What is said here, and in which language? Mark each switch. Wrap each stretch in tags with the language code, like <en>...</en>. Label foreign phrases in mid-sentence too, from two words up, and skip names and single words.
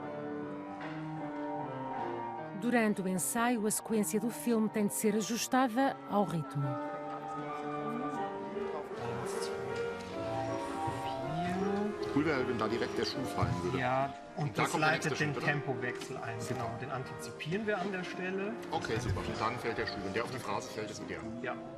<pt>Durante o ensaio, a sequência do filme tem de ser ajustada ao ritmo.</pt> <de>Cool wäre, wenn da direkt der Schuh fallen würde. Ja, und das leitet den Tempowechsel ein. Genau, den antizipieren wir an der Stelle. Okay, super. Und dann fällt der Schuh. Wenn der auf die Phrase fällt, ist der. Ja.</de>